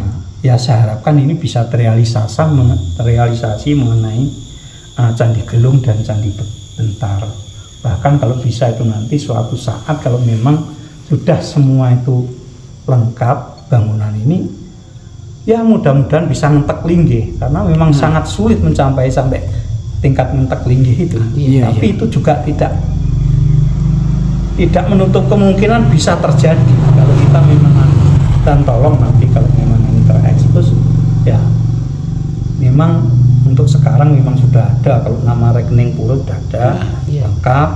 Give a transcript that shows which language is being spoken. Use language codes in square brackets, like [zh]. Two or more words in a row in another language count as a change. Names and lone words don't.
[id] ya saya harapkan ini bisa terrealisasi mengenai Candi Gelung dan Candi Bentar. Bahkan kalau bisa itu nanti suatu saat kalau memang sudah semua itu lengkap bangunan ini, ya mudah-mudahan bisa [ban] ngentek linggih, [id] karena memang sangat sulit sampai tingkat [ban] ngentek linggih [id] itu. Iya, Tapi itu juga tidak menutup kemungkinan bisa terjadi kalau kita memang, dan tolong nanti kalau memang ini terekspos, ya memang untuk sekarang memang sudah ada, kalau nama rekening pura sudah ada, lengkap.